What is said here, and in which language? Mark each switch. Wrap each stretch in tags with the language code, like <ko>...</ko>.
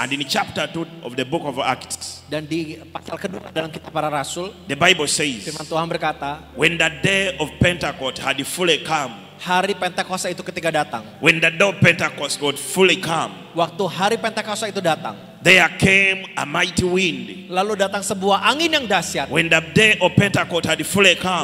<en>And in chapter 2 of the book of Acts,</en> <id>Dan di pasal kedua dalam kitab para rasul,</id> <en>the Bible says,</en> <id>firman Tuhan berkata,</id> <en>when the day of Pentecost had fully come,</en> <id>hari Pentakosta itu ketika datang.</id> <en>when the day of Pentecost got fully come,</en> <id>Waktu hari Pentakosta itu datang,</id> <en>there came a mighty wind.</en> <id>lalu datang sebuah angin yang dahsyat.</id> <en>When the day of Pentecost had fully come,</en>